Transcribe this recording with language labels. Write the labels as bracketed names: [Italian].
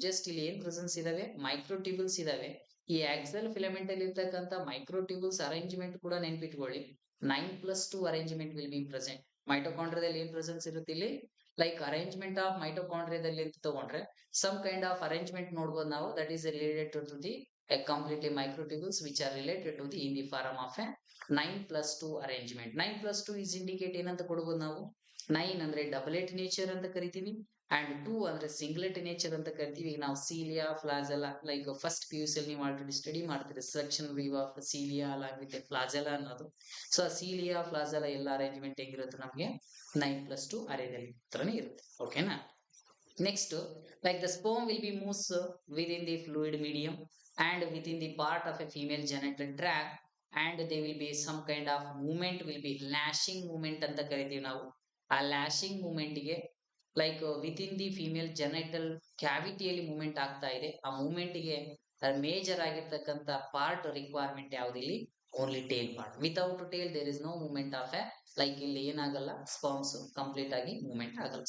[Kannada] Just ಇಲ್ಲಿ ಏನ್ presence ಇದಾವೆ ಮೈಕ್ರೋ ಟ್ಯೂಬಲ್ಸ್ ಇದಾವೆ. ಈ ಆಕ್ಸಲ್ ಫಿಲಮೆಂಟ್ ಅಲ್ಲಿ ಇರ್ತಕ್ಕಂಥ ಮೈಕ್ರೋ ಟ್ಯೂಬಲ್ಸ್ ಅರೇಂಜ್ಮೆಂಟ್ ಕೂಡ ನೆನ್ಪಿಟ್ಕೊಳ್ಳಿ. [English] 9+2 arrangement will be present. [Kannada] ಮೈಟೋಕಾಂಡ್ರಿಯಾದಲ್ಲಿ ಏನ್ ಪ್ರೆಸೆನ್ಸ್ ಇರುತ್ತೆ ಇಲ್ಲಿ ಲೈಕ್ ಅರೇಂಜ್ಮೆಂಟ್ ಆಫ್ ಮೈಟೋಕಾಂಡ್ರಿಯಾದಲ್ಲಿ ಅಂತ ತಗೊಂಡ್ರೆ [English] some kind of arrangement [Kannada] ನೋಡ್ಬೋದು ನಾವು. [English] That is related to the completely microtubules which are related to the in the form of a 9+2 arrangement. 9+2 is indicate [Kannada] ಏನಂತ ಕೊಡ್ಬೋದು ನಾವು 9 ಅಂದ್ರೆ ಡಬಲೇಟ್ ನೇಚರ್ ಅಂತ ಕರಿತೀವಿ ಅಂಡ್ 2 ಅಂದ್ರೆ ಸಿಂಗ್ಲೆಟ್ ನೇಚರ್ ಅಂತ ಕರಿತೀವಿ. ನಾವು ಸೀಲಿಯಾ ಫ್ಲಾಜೆಲಾ ಲೈಕ್ ಫಸ್ಟ್ PUC ಅಲ್ಲಿ ನೀವು ಆಲ್ರೆಡಿ ಸ್ಟಡಿ ಮಾಡ್ತೀರಿ ಸೆಕ್ಷನ್ ವ್ಯೂ ಆಫ್ ಸೀಲಿಯಾ ಅಲಾಗುತ್ತೆ ಫ್ಲಾಜೆಲಾ ಅನ್ನೋದು. ಸೊ ಸೀಲಿಯಾ ಫ್ಲಾಜೆಲಾ ಎಲ್ಲ ಅರೇಂಜ್ಮೆಂಟ್ ಹೆಂಗಿರುತ್ತೆ ನಮಗೆ 9+2 ಅರೇದಲ್ಲಿ ಹತ್ರನೇ ಇರುತ್ತೆ. ಓಕೆನಾ. [English] Next, like the sperm will be moves within the fluid medium and within the part of a female genital tract, and there will be some kind of movement will be lashing movement [Kannada] ಅಂತ ಕರಿತೀವಿ ನಾವು. ಆ ಲ್ಯಾಶಿಂಗ್ movement ಗೆ like within the female genital ಕ್ಯಾವಿಟಿಯಲ್ಲಿ movement ಆಗ್ತಾ ಇದೆ. ಆ movement ಗೆ major ಆಗಿರ್ತಕ್ಕಂಥ part requirement ಯಾವ್ದಿಲ್ಲಿ only tail part. [English] without tail there is no movement of a [Kannada] like ಇಲ್ಲಿ ಏನಾಗಲ್ಲ ಸ್ಪರ್ಮ್ಸ್ ಕಂಪ್ಲೀಟ್ ಆಗಿ ಮೂವ್ಮೆಂಟ್ ಆಗಲ್ಲ.